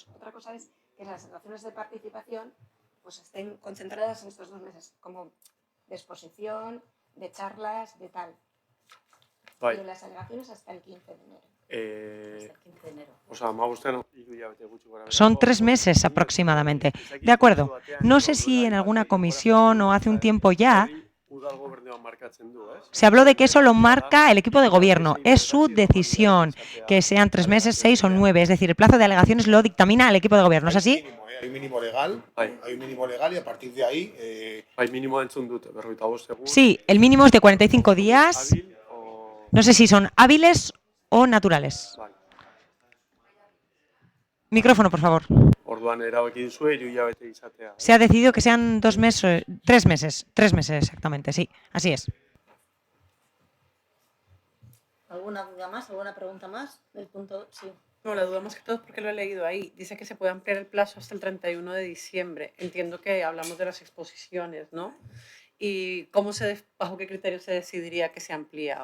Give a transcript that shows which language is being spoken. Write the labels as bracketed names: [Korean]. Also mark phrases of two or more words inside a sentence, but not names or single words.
[Spanish] Otra cosa es que las alegaciones de participación pues estén concentradas en estos 2 meses, como de exposición, de charlas, de tal. Pero las alegaciones hasta el 15 de enero. Son 3 meses aproximadamente. De acuerdo. No sé si en alguna comisión o hace un tiempo ya [Basque] udal gobernuak markatzen du, ez? [Spanish] Se habló de que eso lo marca el equipo de gobierno, es su decisión, que sean 3 meses, 6 o 9, es decir, el plazo de alegaciones lo dictamina el equipo de gobierno, ¿es así? Hay un mínimo legal, y a partir de ahí... [Basque] Bai, minimoa entzun dute, 45 egun. [Spanish] Sí, el mínimo es de 45 días, Hábil o... no sé si son hábiles o naturales. [Basque] Bai. [Spanish] Micrófono, por favor. [Basque] Orduan erabaki duzue, 3 hilabete izatea. [Spanish] Se ha decidido que sean 2 meses, 3 meses exactamente, sí, así es. ¿Alguna duda más? ¿Alguna pregunta más? Del punto, sí. No, la duda más que todo es porque lo he leído ahí. Dice que se puede ampliar el plazo hasta el 31 de diciembre. Entiendo que hablamos de las exposiciones, ¿no? ¿Y bajo qué criterio se decidiría que se amplía?